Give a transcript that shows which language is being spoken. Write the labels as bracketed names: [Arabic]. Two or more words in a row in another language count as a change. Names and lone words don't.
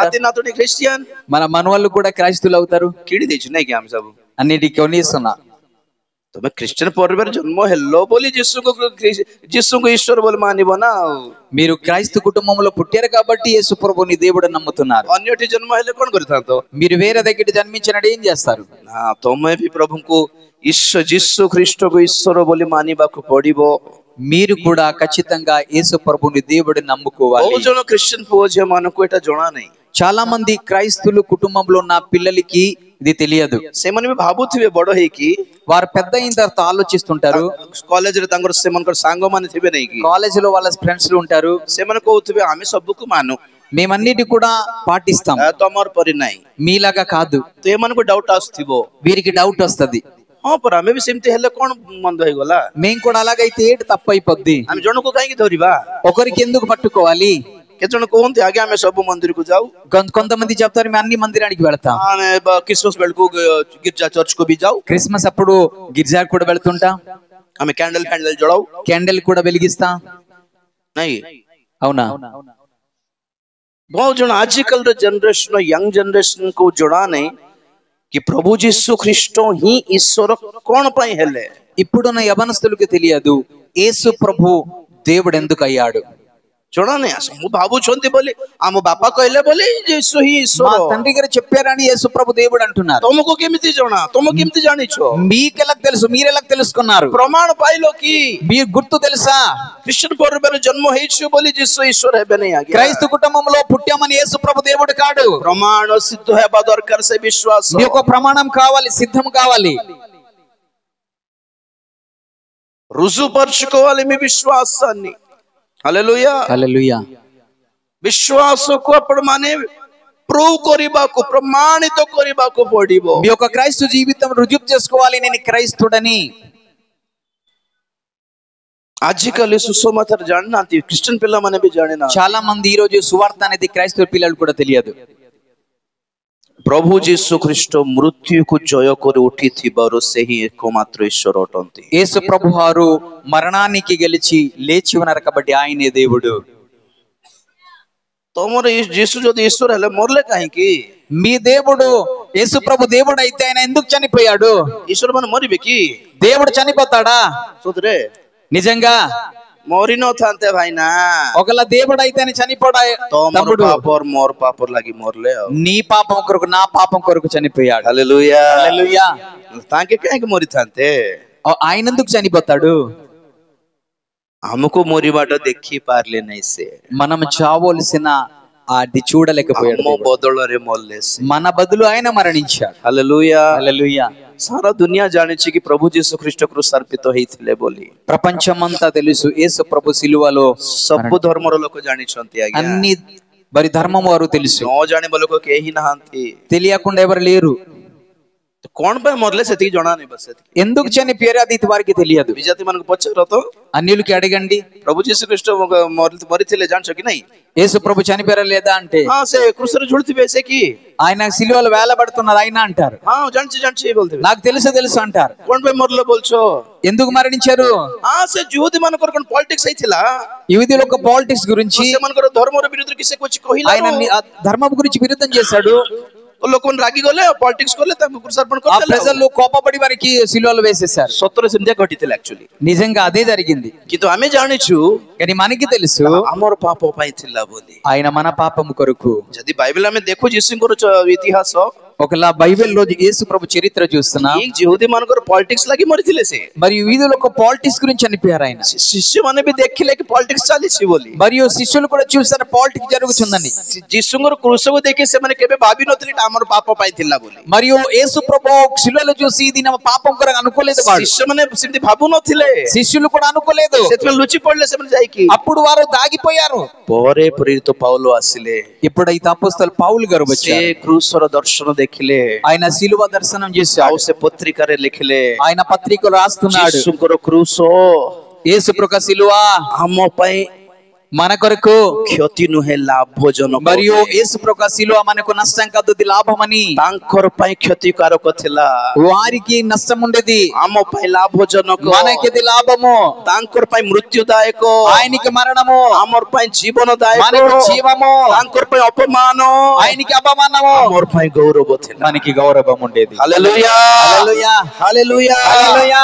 [Odia] ନାତି ନାତୁଣୀ ଖ୍ରୀଷ୍ଟିଆନ, [Telugu] మన మనవాళ్ళు కూడా క్రైస్తులు అవుతారు. [Odia] କିଣି ଦେଇଛୁ ନାଇଁ କି ଆମେ ସବୁ? [Telugu] అన్నిటికీ కొనిస్తున్నా. [Odia] ତମେ ଖ୍ରୀଷ୍ଟିଆନ ପରିବାର ଜନ୍ମ ହେଲ ବୋଲି ଯୀଶୁଙ୍କୁ ଈଶ୍ୱର ବୋଲି ମାନିବ ନା। ଆଉ [Telugu] మీరు క్రైస్తవ కుటుంబంలో పుట్టారు కాబట్టి యేసు ప్రభుని దేవుడు నమ్ముతున్నారు. [Odia] ଅନ୍ୟଠି ଜନ୍ମ ହେଲେ କଣ କରିଥାନ୍ତ? [Telugu] మీరు వేరే దగ్గర జన్మించినట్టు ఏం చేస్తారు? [Odia] ନା, ତମେ ବି ପ୍ରଭୁଙ୍କୁ ଯୀଶୁ ଖ୍ରୀଷ୍ଟକୁ ଈଶ୍ୱର ବୋଲି ମାନିବାକୁ ପଡିବ। [Telugu] మీరు కూడా ఖచ్చితంగా యేసు ప్రభుని దేవుడిని నమ్ముకోవాలి. [Odia] ବହୁତ ଜଣ ଖ୍ରୀଷ୍ଟିଆନ ପୁଅ ଝିଅ ମାନଙ୍କୁ ଏଟା ଜଣା ନାହିଁ। [Telugu] చాలా మంది క్రైస్తులు కుటుంబంలో ఉన్న పిల్లలకి ఇది తెలియదు. [Odia] ସେମାନେ ବି ଭାବୁଥିବେ ବଡ ହେଇକି, [Telugu] వారు పెద్ద అయిన తర్వాత ఆలోచిస్తుంటారు, [Odia] କଲେଜରେ ସେମାନଙ୍କର ସାଙ୍ଗମାନେ ଥିବେ ନାଇଁ କି, [Telugu] కాలేజీలో వాళ్ళ ఫ్రెండ్స్ ఉంటారు, [Odia] ସେମାନେ କହୁଥିବେ ଆମେ ସବୁକୁ ମାନୁ, [Telugu] మేమన్నిటి కూడా పాటిస్తాం, [Odia] ତମର ପରି ନାହିଁ। [Telugu] మీలాగా కాదు. [Odia] ତ ଏମାନଙ୍କୁ ଡାଉଟ୍ ଆସୁଥିବ, [Telugu] వీరికి డౌట్ వస్తది, [Odia] ହଁ ପରା ଆମେ ବି ସେମିତି ହେଲେ କଣ ମନ୍ଦ ହେଇଗଲା, [Telugu] మేము కూడా అలాగైతే ఏంటి తప్పు అయిపోద్ది, [Odia] ଆମେ ଜଣକୁ କାହିଁକି ଧରିବା? [Telugu] ఒకరికి ఎందుకు పట్టుకోవాలి? [Odia] କେତେ ଜଣ କୁହନ୍ତି ଆଜ୍ଞା ଆମେ ସବୁ ମନ୍ଦିରକୁ ଯାଉ, [Telugu] కొంతమంది చెప్తారు మేము అన్ని మందిరానికి వెళ్తాం, [Odia] ଆମେ କ୍ରିସମସ୍ ବେଳକୁ ଗିର୍ଜା ଚର୍ଚ୍ଚକୁ ବି ଯାଉ, [Telugu] క్రిస్మస్ అప్పుడు గిర్జాకు కూడా వెళ్తుంటాం, [Odia] ଆମେ କ୍ୟାଣ୍ଡେଲ ଜଳାଉ, [Telugu] క్యాండిల్ కూడా వెలిగిస్తాం, [Odia] ନାଇଁ? [Telugu] అవునా? [Odia] ବହୁତ ଜଣ ଆଜିକାଲିର ଜେନେରେସନ, [English] young generation [Odia] କୁ ଜଣା ନାହିଁ କି ପ୍ରଭୁ ଯୀଶୁ ଖ୍ରୀଷ୍ଟ ହିଁ ଈଶ୍ୱର କଣ ପାଇଁ ହେଲେ। [Telugu] ఇప్పుడున్న యవనస్తులకు తెలియదు యేసు ప్రభు దేవుడు ఎందుకు అయ్యాడు. [Odia] ଜଣା ନାହିଁ। ମୁଁ ଭାବୁଛନ୍ତି ବୋଲି ଆମ ବାପା କହିଲେ ବୋଲି ଯୀଶୁ ହିଁ [Telugu] మా [Odia] ଈଶ୍ୱର। [Telugu] తండ్రి గారు చెప్పారని యేసు ప్రభు దేవుడు అంటున్నారు. [Odia] ତମକୁ କେମିତି ଜଣା? ତମକୁ କେମିତି ଜାଣିଛ? [Telugu] మీకెలా తెలుసు? మీరెలా తెలుసుకున్నారు? [Odia] ପ୍ରମାଣ ପାଇଲ କି? [Telugu] మీ గుర్తు తెలుసా? [Odia] ଖ୍ରୀଷ୍ଟିଆନ ପରିବାରରେ ଜନ୍ମ ହେଇଛୁ ବୋଲି ଯୀଶୁ ଈଶ୍ୱର ହେବେ ନାହିଁ ଆଜ୍ଞା। [Telugu] క్రైస్తవ కుటుంబంలో పుట్టామని యేసు ప్రభు దేవుడు కాడు. [Odia] ପ୍ରମାଣ ସିଦ୍ଧ ହେବା ଦରକାର, ସେ ବିଶ୍ୱାସ। [Telugu] మీ యొక్క ప్రమాణం కావాలి, సిద్ధం కావాలి, రుజుపరుచుకోవాలి మీ విశ్వాసాన్ని। హల్లెలూయా, హల్లెలూయా. విశ్వాసకు అప్పుడు [Odia] ମାନେ ప్రూవ్ କରିବାକୁ ప్రమాణిତ କରିବାକୁ ପଡିବ। [Telugu] మీ యొక్క క్రైస్తవ జీవితం రుజువు చేసుకోవాలి, నేను క్రైస్తుడని। [Odia] ଆଜିକାଲି ସୁସମାଚାର ଜାଣିନାହାନ୍ତି, ଖ୍ରୀଷ୍ଟିଆନ ପିଲାମାନେ ବି ଜାଣିନାହାନ୍ତି। [Telugu] చాలా మంది ఈ రోజు సువార్త అనేది క్రైస్తవ పిల్లలు కూడా తెలియదు। [Odia] ପ୍ରଭୁ ଯୀଶୁ ଖ୍ରୀଷ୍ଟ ମୃତ୍ୟୁକୁ ଜୟ କରି ଉଠିଥିବାରୁ ସେହି ଏକମାତ୍ର ଈଶ୍ୱର ଅଟନ୍ତି। [Telugu] యేసు ప్రభు వారు మరణానికి గెలిచి లేచి ఉన్నారు కాబట్టి ఆయనే దేవుడు। [Odia] ତମର ଯୀଶୁ ଯଦି ଈଶ୍ୱର ହେଲେ ମରଲେ କାହିଁକି? [Telugu] మీ దేవుడు యేసు ప్రభు దేవుడు అయితే ఆయన ఎందుకు చనిపోయాడు? [Odia] ଈଶ୍ୱର ମାନେ ମରିବେ କି? [Telugu] దేవుడు చనిపోతాడా? [Odia] ସତରେ [Telugu] నిజంగా [Odia] ମରି ନଥାନ୍ତେ ଭାଇନା। [Telugu] ఒకవేళ దేవుడు అయితే ఆయన చనిపోడా? [Odia] ତମର [Telugu] తమ్ముడు [Odia] ପାପର ମୋର ପାପର ଲାଗି ମରଲେ ଆଉ। [Telugu] నీ పాపం కొరకు నా పాపం కొరకు చనిపోయాడు। [Odia] ହାଲେଲୁୟା। [Telugu] హల్లెలూయా। [Odia] ତାଙ୍କେ କାହିଁକି ମରିଥାନ୍ତେ? [Telugu] ఆయన ఎందుకు చనిపోతాడు? [Odia] ଆମକୁ ମରିବାଟା ଦେଖି ପାରିଲେ ନାହିଁ ସେ। [Telugu] మనం చావలసిన అది చూడలేకపోయాడు। [Odia] ଆମ ବଦଳରେ ମରଲେ ସେ। [Telugu] మన బదులు ఆయన మరణించాడు। [Odia] ହାଲେଲୁୟା। [Telugu] హల్లెలూయా। [Odia] ସାରା ଦୁନିଆ ଜାଣିଛି କି ପ୍ରଭୁ ଯୀଶୁ ଖ୍ରୀଷ୍ଟ କୃଷାର୍ପିତ ହେଇଥିଲେ ବୋଲି। [Telugu] ప్రపంచమంతా తెలుసు యేసు ప్రభు సిలువలో। [Odia] ସବୁ ଧର୍ମର ଲୋକ ଜାଣିଛନ୍ତି ଆଜ୍ଞା। [Telugu] అన్ని మరి ధర్మం వారు తెలుసు। [Odia] ନ ଜାଣିବା ଲୋକ କେହି ନାହାନ୍ତି। [Telugu] తెలియకుండా ఎవరు లేరు। [Odia] କଣ ପାଇଁ ମରଲେ ସେତିକି ଜଣା ନାହିଁ ବାସ୍ ସେତିକି। [Telugu] ఎందుకు చనిపోయారు అది వారికి తెలియదు। [Odia] ବିଜାତି ମାନଙ୍କୁ పଚାର ତ, [Telugu] అన్యులకి అడగండి [Odia] ପ୍ରଭୁ ଯୀଶୁ ଖ୍ରୀଷ୍ଟ ମରିଥିଲେ ଜାଣିଛ କି ନାହିଁ? [Telugu] యేసు ప్రభు చనిపోయారా లేదా అంటే [Odia] ହଁ ସେ କୃଷରେ ଝୁଲୁଥିବେ ସେ କି? [Telugu] ఆయన సిలువలో వేలబడుతున్నారు ఆయన అంటారు। [Odia] ହଁ ଜାଣିଛି ଜାଣିଛି ବୋଲଥିବେ। [Telugu] నాకు తెలుసు అంటారు। [Odia] କଣ ପାଇଁ ମରଲେ ବୋଲଛ? [Telugu] ఎందుకు మరణించారు? [Odia] ହଁ ସେ ଯୁହୁଦୀ ମାନଙ୍କର କଣ ପଲିଟିକ୍ସ ହେଇଥିଲା? [Telugu] యూదుల యొక్క పాలిటిక్స్ గురించి [Odia] ସେମାନଙ୍କର ଧର୍ମର ବିରୁଦ୍ଧରେ କି ସେ କିଛି କହିଲା? [Telugu] ఆయన ధర్మం గురించి విరుద్ధం చేశాడు। [Odia] ଲୋକମାନେ ରାଗି ଗଲେ, ପଲିଟିକ୍ସ କଲେ, ତାଙ୍କୁ କୃଷାର୍ପଣ [Telugu] ఆ [Odia] କରିଦେଲେ। [Telugu] ప్రజలు కోపపడి వారికి సిలువలో వేసేశారు। [Odia] ସତରେ ସେମିତିଆ ଘଟିଥିଲା ଆକ୍ଚୁଆଲି। [Telugu] నిజంగా అదే జరిగింది। [Odia] କିନ୍ତୁ ଆମେ ଜାଣିଛୁ [Telugu] కానీ మనకి తెలుసు [Odia] ଆମର ପାପ ପାଇଁ ଥିଲା ବୋଲି। [Telugu] ఆయన మన పాపం కొరకు। [Odia] ଯଦି ବାଇବେଲ ଆମେ ଦେଖୁ ଯୀଶୁଙ୍କର ଇତିହାସ, [Telugu] ఒకలా బైబిల్లో యేసు ప్రభు చరిత్ర చూస్తున్నా [Odia] ఈ ଯୁହୁଦୀ ମାନଙ୍କର ପଲିଟିକ୍ସ ଲାଗି ମରିଥିଲେ ସେ। [Telugu] మరియు యూదుల యొక్క పాలిటిక్స్ గురించి చనిపోయారు ఆయన। [Odia] ଶିଷ୍ୟମାନେ ବି ଦେଖିଲେ କି ପଲିଟିକ୍ସ ଚାଲିଛି ବୋଲି। [Telugu] మరియు శిష్యులు కూడా చూసారు పాలిటిక్స్ జరుగుతుందని। [Odia] ଯୀଶୁଙ୍କର କୃଷକୁ ଦେଖି ସେମାନେ କେବେ ଭାବି ନଥିଲେ ଏଟା ଆମର ପାପ ପାଇଁ ଥିଲା ବୋଲି। [Telugu] మరియు యేసు ప్రభు శిలువలో చూసి ఇది నా పాపం కొరకు అనుకోలేదు వాడు। [Odia] ଶିଷ୍ୟମାନେ ସେମିତି ଭାବୁ ନଥିଲେ, [Telugu] శిష్యులు కూడా అనుకోలేదు। [Odia] ସେଥିପାଇଁ ଲୁଚି ପଡିଲେ ସେମାନେ ଯାଇକି। [Telugu] అప్పుడు వారు దాగిపోయారు। [Odia] ପରେ ପ୍ରେରିତ పౌలు ଆସିଲେ। [Telugu] ఇప్పుడైతే అపోస్తలు పౌలు గారు [Odia] ସେ [Telugu] వచ్చారు। [Odia] କୃଷର ଦର୍ଶନ ଦେଖିଲେ, [Telugu] ఆయన సిలువ దర్శనం [Odia] ଆଉ [Telugu] చేశాడు। [Odia] ସେ ପତ୍ରିକାରେ ଲେଖିଲେ [Telugu] ఆయన పత్రికలు రాస్తున్నాడు [Odia] ଯୀଶୁଙ୍କର କୃଷ [Telugu] యేసు ప్రభు సిలువ [Odia] ଆମ ପାଇଁ [Telugu] మన కొరకు [Odia] କ୍ଷତି ନୁହେଁ ଲାଭଜନକ। [Telugu] మరియు యేసు ప్రభు సిలువ మనకు నష్టం కాదు అది లాభమని। [Odia] ତାଙ୍କର ପାଇଁ କ୍ଷତିକାରକ ଥିଲା, [Telugu] వారికి నష్టం ఉండేది, [Odia] ଆମ ପାଇଁ ଲାଭଜନକ। [Telugu] మనకి లాభము। [Odia] ତାଙ୍କର ପାଇଁ ମୃତ୍ୟୁଦାୟକ, [Telugu] ఆయనకి మరణము, [Odia] ଆମର ପାଇଁ ଜୀବନଦାୟକ। [Telugu] మనకు జీవము, [Odia] ତାଙ୍କର ପାଇଁ ଅପମାନ, [Telugu] ఆయనకి అపమానము, [Odia] ଆମର ପାଇଁ ଗୌରବ ଥିଲା। [Telugu] మనకి గౌరవం ఉండేది। [Odia] ହାଲେଲୁୟା [Telugu] హల్లెలూయా [Odia] ହାଲେଲୁୟା। [Telugu] హల్లెలూయా।